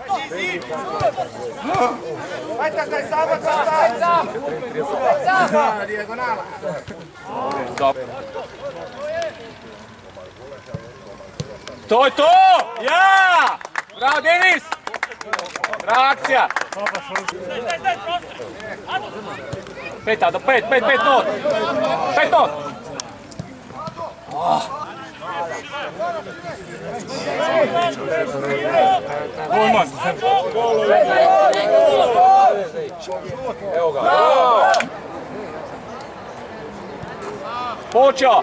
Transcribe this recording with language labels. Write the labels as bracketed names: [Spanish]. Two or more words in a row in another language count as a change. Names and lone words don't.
[Slovenian] Ajde, zdaj samo, sam! Dijagonala. Dobro. To je to! [Croatian] Ja! Bravo, Denis! Brava akcija! 5, Ado, 5 not! 5 not! Golman! Evo ga! Počeo!